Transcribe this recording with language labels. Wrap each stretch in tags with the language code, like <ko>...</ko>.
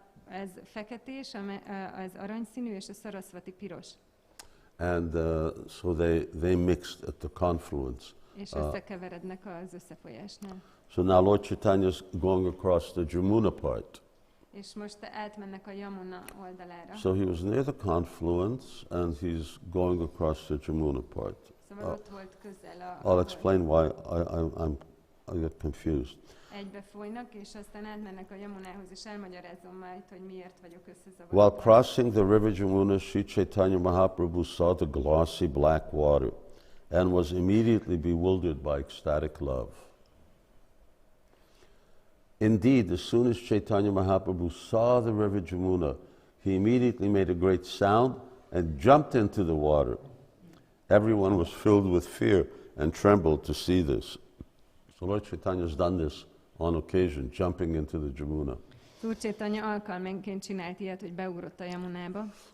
<hu>Ez feketés, az aranyszínű, és a Sarasvati piros.</hu> <en>And so they mixed at the confluence.</en> <hu>És összekeverednek az összefolyásnál.</hu> <en>So now Lord Chaitanya is going across the Jamuna part.</en> <hu>És most átmennek a Yamuna oldalára.</hu> <en>So he was near the confluence and he's going across the Jamuna part.</en> <hu>Szóval ott volt közel</hu> <en>I'll explain why I get confused.</en> <hu>Egybe folynak, és aztán átmennek a Yamunához, és elmagyarázom majd, hogy miért vagyok összezavarodva.</hu> <en>While crossing the river Jamuna, Sri Chaitanya Mahaprabhu saw the glossy black water and was immediately bewildered by ecstatic love. Indeed, as soon as Chaitanya Mahaprabhu saw the river Jamuna, he immediately made a great sound and jumped into the water. Everyone was filled with fear and trembled to see this. So Lord Chaitanya has done this on occasion, jumping into the Jamuna.</en> <hu>Úr Chaitanya alkalmanként csinált ilyet, hogy beugrott a Yamunába.</hu>